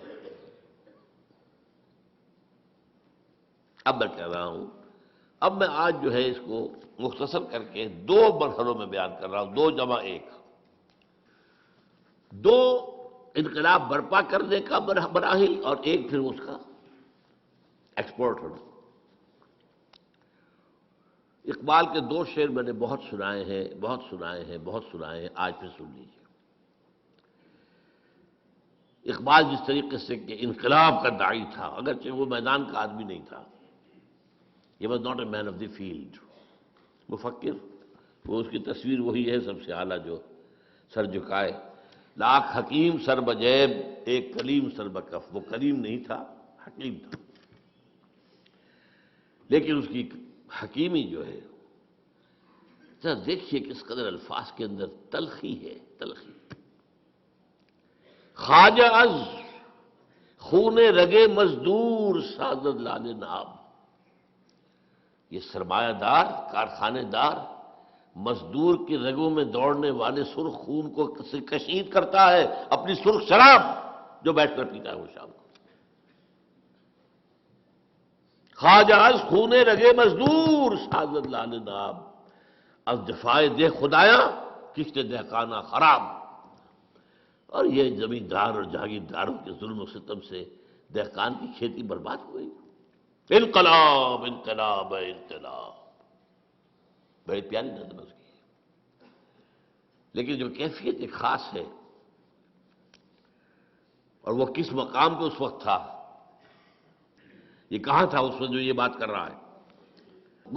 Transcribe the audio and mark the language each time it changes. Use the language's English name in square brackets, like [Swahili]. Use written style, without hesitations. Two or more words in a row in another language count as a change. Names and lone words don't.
[Urdu] اب میں کہہ رہا ہوں، اب میں آج جو ہے اس کو مختصر کر کے دو مرحلوں میں بیان کر رہا ہوں، 2+1، دو انقلاب برپا کرنے کا مراحل اور ایک پھر اس کا ایکسپورٹ ہونا۔ اقبال کے دو شعر میں نے بہت سنائے ہیں، آج پھر سن لیجیے۔ اقبال جس طریقے سے کہ انقلاب کا داعی تھا، اگرچہ وہ میدان کا آدمی نہیں تھا، [English] he was not a man of the field، [Urdu] مفکر، وہ اس کی تصویر وہی ہے سب سے اعلیٰ جو سر جھکائے، لاکھ حکیم سر بجیب ایک کلیم سر بکف۔ وہ کلیم نہیں تھا، حکیم تھا، لیکن اس کی حکیمی جو ہے، ذرا دیکھیے کس قدر الفاظ کے اندر تلخی ہے، تلخی۔ [Persian] خواجہ از خون رگے مزدور سازد لال ناب، [Urdu] یہ سرمایہ دار، کارخانے دار، مزدور کی رگوں میں دوڑنے والے سرخ خون کو کشید کرتا ہے، اپنی سرخ شراب جو بیٹھ کر پیتا ہے وہ شام کو۔ [Persian] خواجہ از خون رگے مزدور سازد لال ناب، از دفاع دہ خدایاں کشت دہقانہ خراب۔ [Urdu] اور یہ زمیندار اور جاگیرداروں کے ظلم و ستم سے دہقان کی کھیتی برباد ہو گئی۔ انقلاب انقلاب انقلاب، بڑی پیاری نظم اس کی، لیکن جو کیفیت ایک خاص ہے، اور وہ کس مقام پہ اس وقت تھا، یہ کہاں تھا اس وقت جو یہ بات کر رہا ہے؟